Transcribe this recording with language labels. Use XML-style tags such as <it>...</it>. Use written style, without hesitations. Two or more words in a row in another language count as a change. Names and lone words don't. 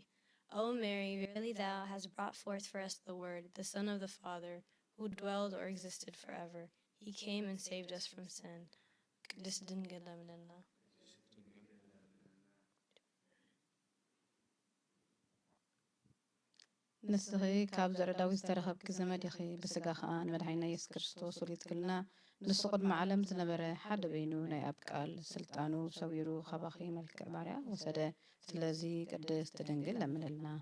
<en>O Mary, verily thou hast brought forth for us the Word, the Son of the Father, who dwelled or existed forever. He came and saved us from sin.</en> <ti>ቅድስት ድንግል ለምንልና ንስኺ ካብ ዘረ ዳዊት ዝተረኸብኪ ዘመድ ኢኺ ብስጋ ከዓ ንመድሓኒና ኢየሱስ ክርስቶስ ወሊድ ክልና ንሱ ቅድሚ ዓለም ዝነበረ ሓደ በይኑ ናይ ኣብ ቃል ስልጣኑ ሰዊሩ ካባኺ መልክዕ ባርያ ወሰደ ስለዚ ቅድስቲ ድንግል ለምንልና</ti>